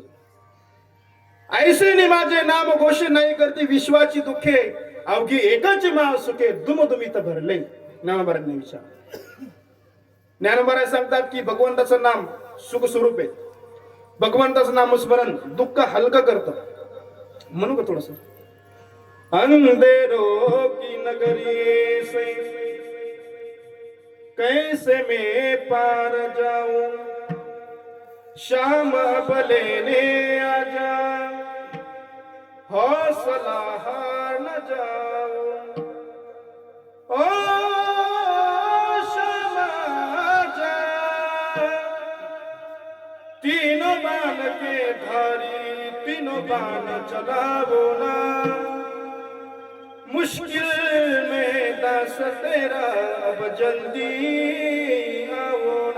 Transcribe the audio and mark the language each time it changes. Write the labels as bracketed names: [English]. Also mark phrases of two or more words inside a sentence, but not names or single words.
[Marathi] ऐसे माझे नाम घोषे नाही करते विश्वाची दुःखे, अवघी एकाची माव सुखे दुमदुमीत भरले. ज्ञानोबारांनी विचार. ज्ञानोबाराय सांगतात की भगवंताचं नाम सुख स्वरूप आहे. भगवंताचं नामस्मरण दुःख हलकं करतं. म्हणू का थोडस? [Hindi] अंधेरो की नगरी से कैसे मैं पार जाऊं, शाम भलेने आजा हौसला हार न जाऊं. ओ शाम आजा, तीनों बाण के धारी तीनों बाण चलावो ना, मुश्किल में दास तेरा अब जल्दी आओ ना.